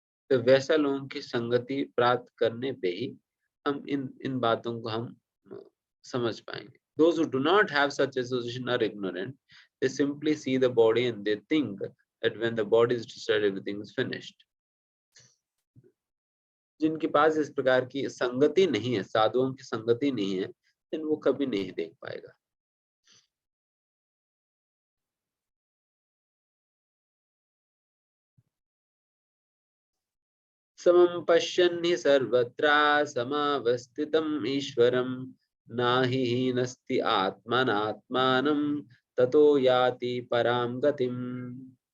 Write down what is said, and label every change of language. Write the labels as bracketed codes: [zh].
[hi] तो वैसा लोगों की संगति प्राप्त करने पे ही हम इन बातों को हम समझ पाएंगे। [en] Those who do not have such association are ignorant. They simply see the body and they think that when the body is destroyed, everything is finished. [hi] जिनके पास इस प्रकार की संगति नहीं है, साधुओं की संगति नहीं है, then वो कभी नहीं देख पाएगा। [sa] समं पश्यन् हि सर्वत्र समावस्थितम् ईश्वरं नाहि हीनस्ति आत्मनात्मानं ततो याति परां गतिम्।